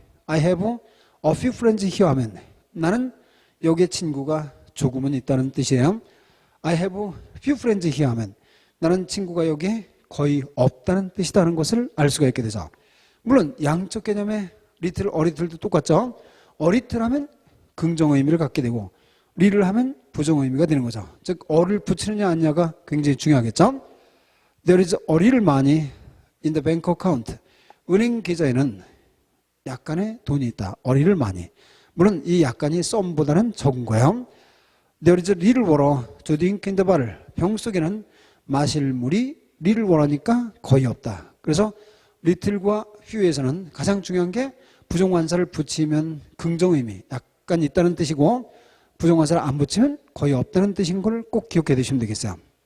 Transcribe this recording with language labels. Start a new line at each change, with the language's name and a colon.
Korean: I have a few friends here 하면 나는 여기에 친구가 조금은 있다는 뜻이에요. I have few friends here 하면 나는 친구가 여기에 거의 없다는 뜻이라는 것을 알 수가 있게 되죠. 물론 양적 개념의 little, a little 도 똑같죠. a little 하면 긍정 의미를 갖게 되고 li를 하면 부정 의미가 되는 거죠.
English: 즉 a를 붙이느냐 아니냐가 굉장히 중요하겠죠. There is a little money in the bank account.
Korean: 은행 계좌에는 약간의 돈이 있다. 어리를 많이. 물론 이 약간이 썸보다는 적은 거예요.
English: There is little water to drink in the bottle.
Korean: 병 속에는 마실 물이 little water 니까 거의 없다. 그래서 little과 few에서는 가장 중요한 게 부정관사를 붙이면 긍정의미 약간 있다는 뜻이고 부정관사를 안 붙이면 거의 없다는 뜻인 걸 꼭 기억해 두시면 되겠어요.